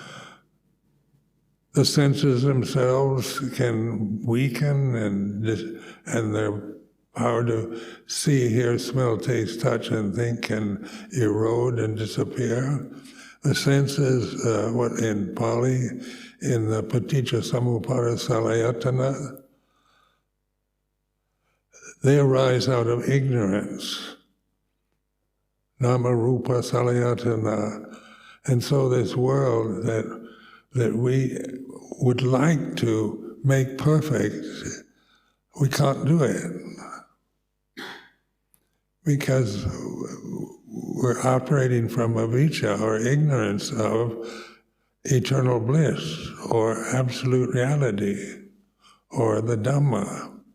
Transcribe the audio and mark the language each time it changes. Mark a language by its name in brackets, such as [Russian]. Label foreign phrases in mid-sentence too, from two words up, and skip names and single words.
[English] The senses themselves can weaken and their power to see, hear, smell, taste, touch, and think can erode and disappear. The senses, what in Pali, in the [Pali] paticca samuppada salayatana, [English] they arise out of ignorance. [Pali] Nama rupa salayatana. [English] And so this world that we would like to make perfect, we can't do it. Because we're operating from avijja, or ignorance of eternal bliss, or absolute reality, or the Dhamma.